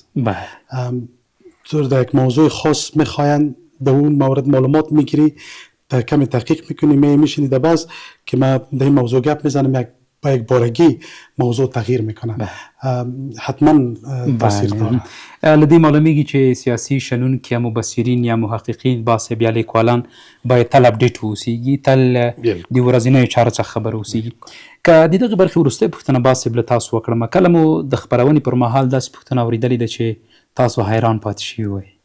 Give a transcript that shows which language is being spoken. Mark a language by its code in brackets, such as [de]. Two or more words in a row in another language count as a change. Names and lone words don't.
[fa] تو در یک موضوع خاص میخواین در اون مورد معلومات میگیری تا کمی تحقیق میکنی میشینی در باز که ما در این موضوع گپ میزنم با یک بارگی موضوع تغییر میکنه حتما تاثیر داره. [ps] لدی معلومیږي چې سیاسي شنونکي یا مبصرین یا محققین باسب یا لیکوالان باید تل اپډیټ اوسیږي تل د ورځنیو چارو څخه خبر اوسیږي که د دغه برخې وروستۍ پوښتنه باسب له تاسو وکړم کله مو د خپرونې پر مهال داسې پوښتنه اورېدلې ده چې تاسو حیران پاتې شوي وئ